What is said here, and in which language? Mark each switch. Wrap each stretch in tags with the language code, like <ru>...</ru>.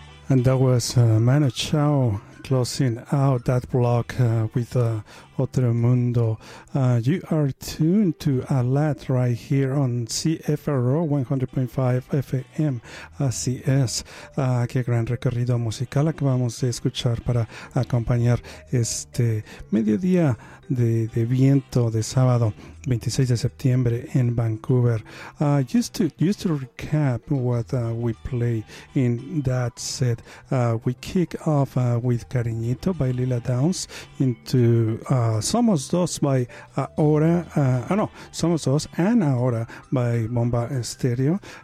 <en>And that was Manu Chao closing out that block with Otro Mundo. You are tuned to Alat right here on CFRO 100.5 FM.</en> <es>Así es. Qué gran recorrido musical acabamos de escuchar para acompañar este mediodía de viento de sábado 26 de septiembre en Vancouver.</es> <en>Just to recap what we play in that set, we kick off with Cariñito by Lila Downs into Somos Dos by Ahora, Somos Dos and Ahora by Bomba Estéreo.</en>